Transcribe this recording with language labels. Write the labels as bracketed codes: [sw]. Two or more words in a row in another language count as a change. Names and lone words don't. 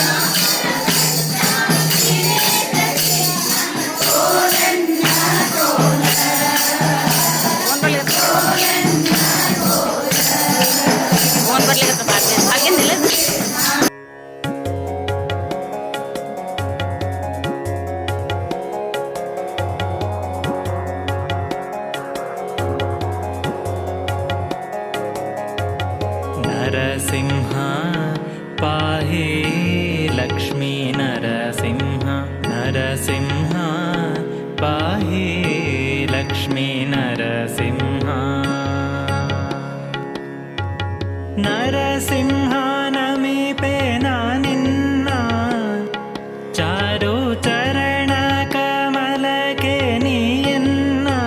[kn] ಫೋನ್ ಬರ್ಲಿಕ್ಕೆ ಬಾರ್ದೆ ಹಾಗೇನಿಲ್ಲ. [sa] नरसिंह पाहि लक्ष्मी नरसिंह नरसिंह पाहि लक्ष्मी नरसिंह [kn] ನರಸಿಂಹ ನಮಿಪೆ ನಿನ್ನ ಚಾರು ಚರಣ ಕಮಲಕೆ ನೀಯನ್ನ